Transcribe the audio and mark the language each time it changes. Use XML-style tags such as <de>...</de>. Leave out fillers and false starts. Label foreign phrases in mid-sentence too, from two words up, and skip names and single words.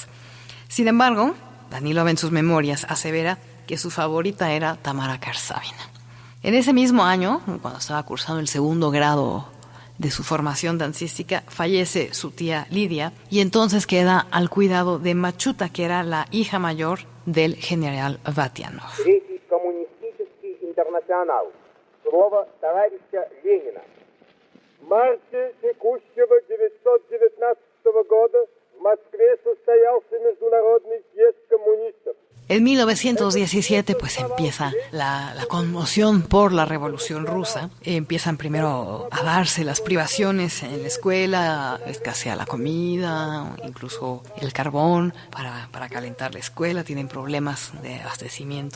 <es>Sin embargo, Danilova en sus memorias asevera que su favorita era Tamara Karsavina. En ese mismo año, cuando estaba cursando el segundo grado de su formación dancística, fallece su tía Lidia, y entonces queda al cuidado de Machuta, que era la hija mayor del general Vatianov.</es> <ru>Третий коммунистический интернационал. Слово товарища Ленина. В марте текущего 919 года в Москве состоялся международный съезд коммунистов.</ru> <es>En 1917 pues empieza la conmoción por la Revolución Rusa. Empiezan primero a darse las privaciones en la escuela, escasea la comida, incluso el carbón para calentar la escuela, tienen problemas de abastecimiento.</es>